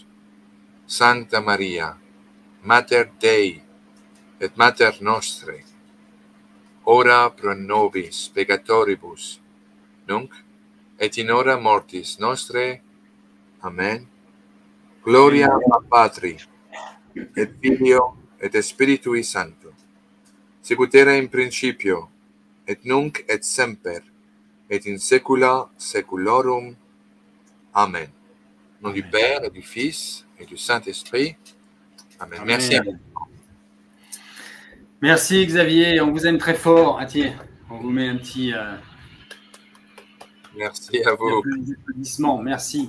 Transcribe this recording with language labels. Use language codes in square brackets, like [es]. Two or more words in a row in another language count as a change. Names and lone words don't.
[la] Sancta Maria, Mater Dei, et Mater Nostrae, ora pro nobis peccatoribus, nunc et in hora mortis nostrae. Amen. Gloria Patri, et Filio, et Spiritui Sancto, sicut era in principio, et nunc et semper, et in saecula saeculorum. Amen. [fr] Au nom du Père, et du Fils, et du Saint-Esprit. Amen. Amen. Merci. Merci Xavier, on vous aime très fort. Ah tiens, on vous met un petit Merci à vous. applaudissements. Merci.